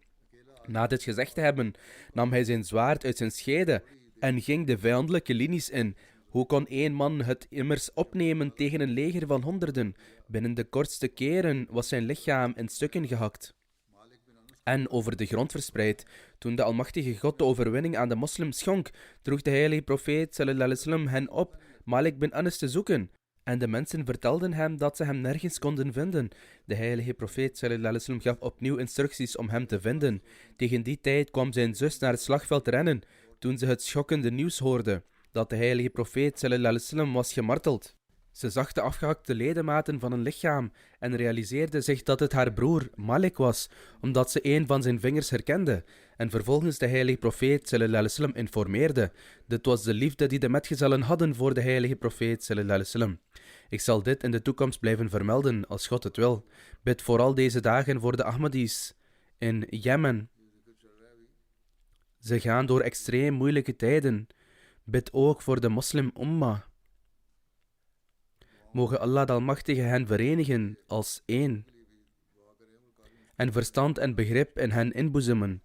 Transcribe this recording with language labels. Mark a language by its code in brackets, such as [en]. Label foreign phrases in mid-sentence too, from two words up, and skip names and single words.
[nl] Na dit gezegd te hebben, nam hij zijn zwaard uit zijn scheede en ging de vijandelijke linies in. Hoe kon één man het immers opnemen tegen een leger van honderden? Binnen de kortste keren was zijn lichaam in stukken gehakt en over de grond verspreid. Toen de Almachtige God de overwinning aan de moslims schonk, droeg de heilige profeet [ar] صلى الله عليه وسلم [nl] hen op Malik bin Anas te zoeken. En de mensen vertelden hem dat ze hem nergens konden vinden. De heilige profeet [ar] صلى الله عليه وسلم [nl] gaf opnieuw instructies om hem te vinden. Tegen die tijd kwam zijn zus naar het slagveld rennen, toen ze het schokkende nieuws hoorde dat de heilige profeet [ar] صلى الله عليه وسلم [nl] was gemarteld. Ze zag de afgehakte ledematen van een lichaam en realiseerde zich dat het haar broer Malik was, omdat ze een van zijn vingers herkende en vervolgens de heilige profeet [ar] صلى الله عليه وسلم [nl] informeerde. Dit was de liefde die de metgezellen hadden voor de heilige profeet [ar] صلى الله عليه وسلم. [nl] Ik zal dit in de toekomst blijven vermelden, als God het wil. Bid vooral deze dagen voor de Ahmadis in Jemen. Ze gaan door extreem moeilijke tijden. Bid ook voor de moslim ummah. Mogen Allah de Almachtige hen verenigen als één en verstand en begrip in hen inboezemen.